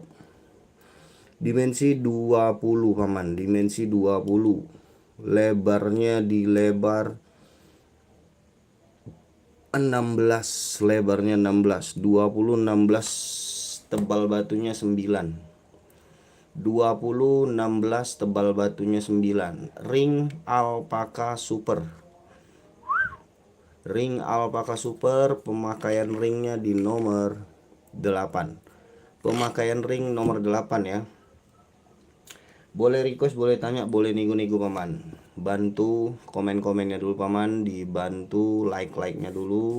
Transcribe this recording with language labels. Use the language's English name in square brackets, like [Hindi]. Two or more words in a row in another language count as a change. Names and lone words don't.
[Indonesian] Dimensi 20 paman, dimensi 20. Lebarnya di lebar 16, lebarnya 16, 20 16, tebal batunya 9. 20 16, tebal batunya 9. Ring alpaka super. Ring alpaka super, pemakaian ringnya di nomor 8. Pemakaian ring nomor 8 ya. Boleh request, boleh tanya, boleh nego-nego paman. Bantu komen-komennya dulu paman, dibantu like-nya dulu.